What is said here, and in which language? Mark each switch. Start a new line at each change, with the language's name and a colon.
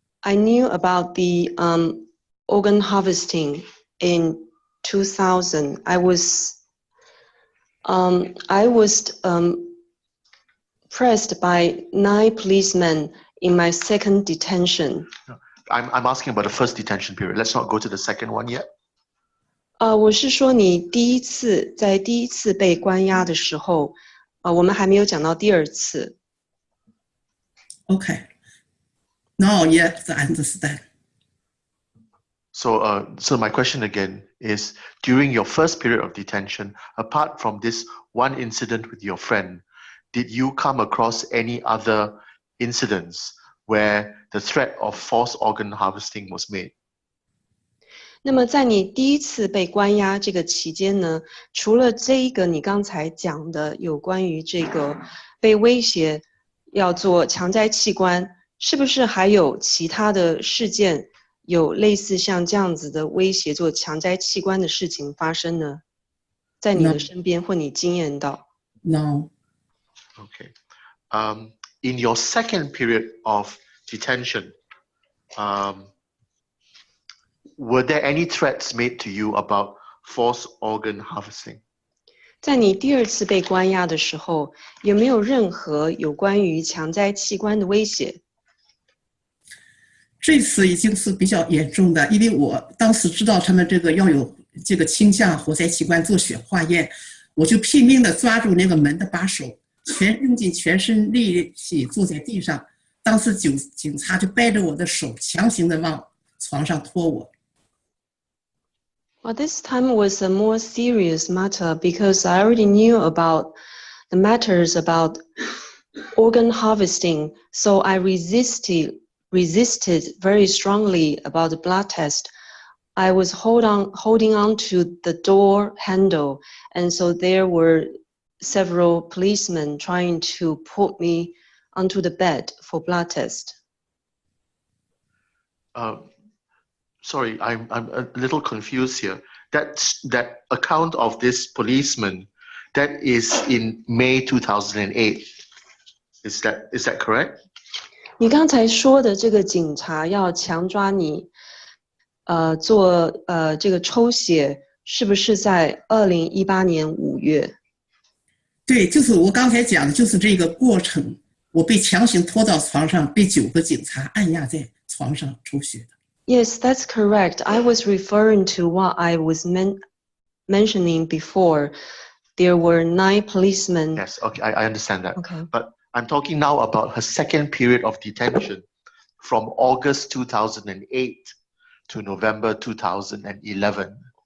English: I knew about the organ harvesting in 2000. I was pressed by 9 policemen in my second detention. I'm asking about the first detention period. Let's not go to the second one yet.
Chinese: 我是说你在第一次被关押的时候，我们还没有讲到第2次。
English: Okay. Now, yes, I understand. So my question again is, during your first period of detention, apart from this one incident with your friend, did you come across any other incidents where the threat of forced organ harvesting was made?
Chinese: 那么在你第1次被关押这个期间呢，除了这一个你刚才讲的有关于这个被威胁要做强摘器官，是不是还有其他的事件有类似像这样子的威胁做强摘器官的事情发生呢？在你的身边或你经验到
English: ？No. Okay. In your second period of detention, were there any threats made to you about forced organ harvesting?
Chinese: 在你第二次被关押的时候，有没有任何有关于强摘器官的威胁？这次已经是比较严重的，因为我当时知道他们这个要有这个倾向活摘器官做血化验，我就拼命的抓住那个门的把手，用尽全身力气坐在地上。当时警察就掰着我的手，强行的往床上拖我。
English: Well, this time was a more serious matter because I already knew about the matters about organ harvesting, so I resisted very strongly about the blood test. I was holding on to the door handle, and so there were several policemen trying to put me onto the bed for blood test. Sorry, I'm a little confused here. That account of this policeman, that is in May 2008. Is that correct?
Chinese: 你刚才说的这个警察要强抓你，做这个抽血，是不是在2018年5月？对，就是我刚才讲的，就是这个过程，我被强行拖到床上，被9个警察按压在床上抽血的。
English: Yes, that's correct. I was referring to what I was mentioning before. There were 9 policemen. Yes, okay, I understand that. Okay. But I'm talking now about her second period of detention from August 2008 to November 2011.